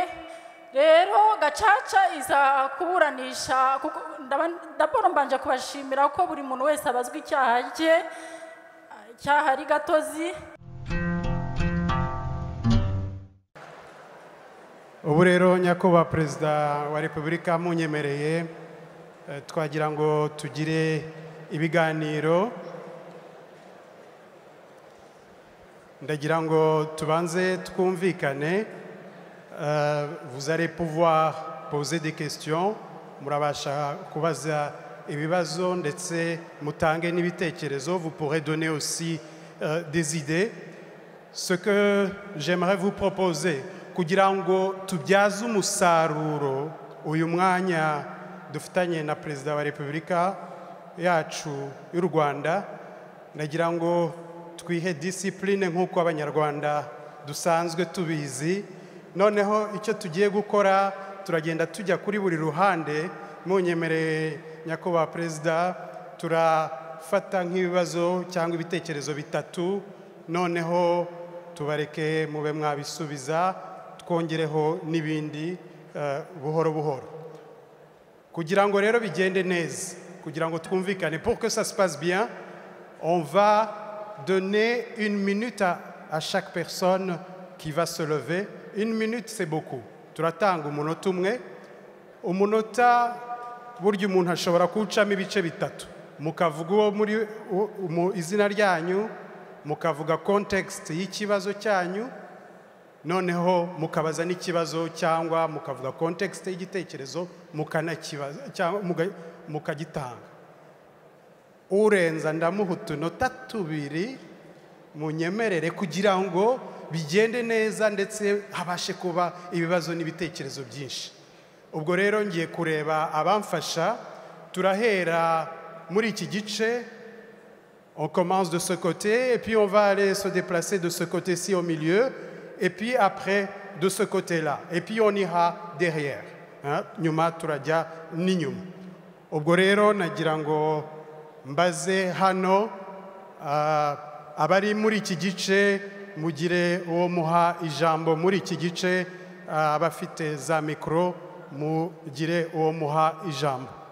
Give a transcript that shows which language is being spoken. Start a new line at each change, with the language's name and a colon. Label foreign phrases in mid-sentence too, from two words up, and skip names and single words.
Kinyarwanda: Rero gacaca iza kuburanisha ndabona mbanje kubashimira ko buri muntu wese abazwi icyaha cye cyahari gatozi. ubu rero nyakubahwa perezida wa repubulika munyemereye twagira ngo tugire ibiganiro ndagira ngo tubanze twumvikane
French: vous allez pouvoir poser des questions
Kinyarwanda: murabasha kubaza ibibazo ndetse mutange n'ibitekerezo
French: vous pourrez donner aussi des idées ce que j'aimerais vous proposer
Kinyarwanda: kugira ngo tubyaze umusaruro uyu mwanya dufitanye na perezida wa repubulika yacu y'u Rwanda nagira ngo twihe discipline nk'uko abanyarwanda dusanzwe tubizi noneho icyo tugiye gukora turagenda tujya kuri buri ruhande munyemereye nyakubahwa perezida turafata nk'ibibazo cyangwa ibitekerezo bitatu noneho tubareke mube mwabisubiza twongereho n'ibindi buhoro buhoro kugira ngo rero bigende neza kugira ngo twumvikane
French: pour que ça se passe bien on va donner 1 minute à chaque personne qui va se lever 1 minute c'est beaucoup
Kinyarwanda: turatanga umunota umwe umunota burya umuntu ashobora kuwucamo ibice bitatu mukavuga uwo muri izina ryanyu mukavuga context y'ikibazo cyanyu noneho mukabaza n'ikibazo cyangwa mukavuga context y'igitekerezo mukanakibaza cyangwa mukagitanga urenza ndamuha utunota tubiri munyemerere kugira ngo bigende neza ndetse habashe kuba ibibazo n'ibitekerezo byinshi ubwo rero ngiye kureba abamfasha turahera muri iki gice
French: on commence de ce côté et puis on va aller se déplacer de ce côté-ci au milieu et puis après de ce côté-là et puis on ira derrière
Kinyarwanda: nyuma turajya n'inyuma ubwo rero nagira ngo mbaze hano abari muri iki gice mugire uwo muha ijambo muri iki gice abafite za mikoro mugire uwo muha ijambo